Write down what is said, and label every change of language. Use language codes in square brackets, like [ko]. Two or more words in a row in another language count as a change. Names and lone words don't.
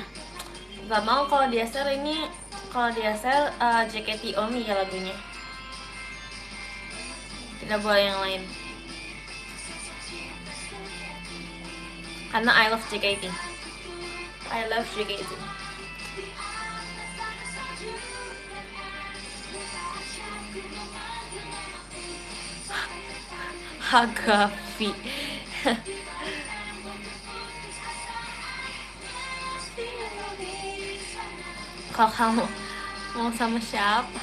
[id] Gak mau kalau dia share ini, kalau dia share JKT Only ya lagunya. Tidak boleh yang lain. Karena [en] I love JKT. I love JKT. Hagafi. [id] Kalau kamu mau sama siapa?